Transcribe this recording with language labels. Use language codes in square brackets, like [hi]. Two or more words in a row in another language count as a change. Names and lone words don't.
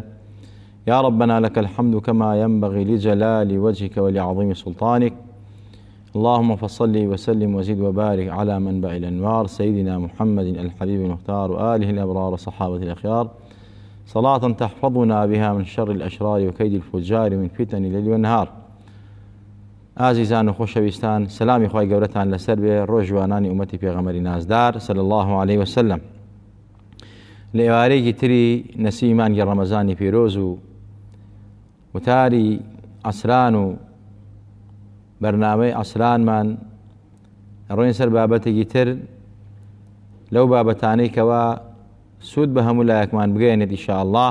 [ar] يا ربنا لك الحمد كما ينبغي لجلال وجهك ولعظيم سلطانك. اللهم فصل وسلم وزد وبارك على منبع الأنوار سيدنا محمد الحبيب المختار وآله الأبرار وصحابة الأخيار، صلاة تحفظنا بها من شر الأشرار وكيد الفجار من فتن الليل والنهار. [ckb] عزیزان و خۆشەویستان، سلامی خوای گەورەتان لەسەر بێ، ڕۆژوانانی ئومەتی پێغەمبەری نازدار [ar] صلی الله عليه وسلم. [ckb] لە ئێوارەیەکی تری نەسیمی مانگی ڕەمەزانی پیرۆز و وتاری عەسران و بەرنامەی عەسرانمان ڕۆین سەر بابەتێکی تر لەو بابەتانەی کەوا سوود بە هەموو لایەکمان بگەێنێت ئینشاءالله.